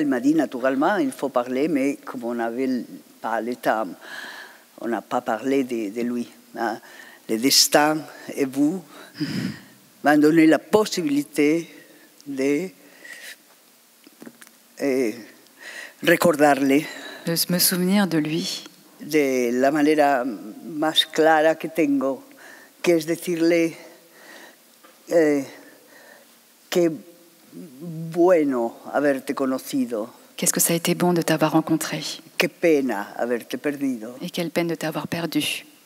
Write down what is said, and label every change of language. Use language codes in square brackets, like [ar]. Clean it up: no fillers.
[fr] Il m'a dit naturellement, il faut parler, mais comme on n'avait pas le temps, on n'a pas parlé de lui. Hein. Le destin et vous m'ont donné la possibilité de [es] recordarle. [fr] De me souvenir de lui. [es] De la manera más clara que tengo, que es decirle qué bueno haberte conocido. [fr] Qu'est-ce que ça a été bon de t'avoir rencontré. [es] Qué pena haberte perdido. [fr] Et quelle peine de t'avoir perdu.